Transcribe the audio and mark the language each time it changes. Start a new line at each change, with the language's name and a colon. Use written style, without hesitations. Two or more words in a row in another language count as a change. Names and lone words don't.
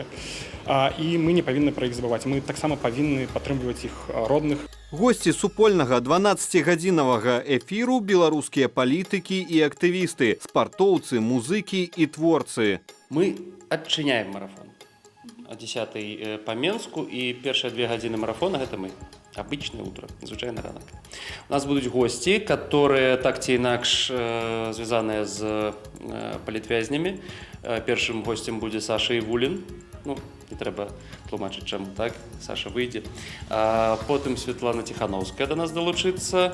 Belarusian: І мы не павінны пра іх забываць. Мы таксама павінны падтрымліваць іх родных. Госці супольнага 12-гадзінавага эфіру беларускія палітыкі і актывісты, спартоўцы, музыкі і творцы. Мы адчыняем марафон. О 10-й по Менску, і першыя 2 гадзіны марафона гэта мы.
Russian: Обычное утро,
Belarusian: звычайны ранак. У нас будуць госці, которые так ці інакш звязаныя з палітвязнямі. Першым госцем будзе Саша Івулін. Ну, не трэба тлумачыць, чаму так. Саша выйдзе. Потым Святлана Ціханаўская да нас далучыцца.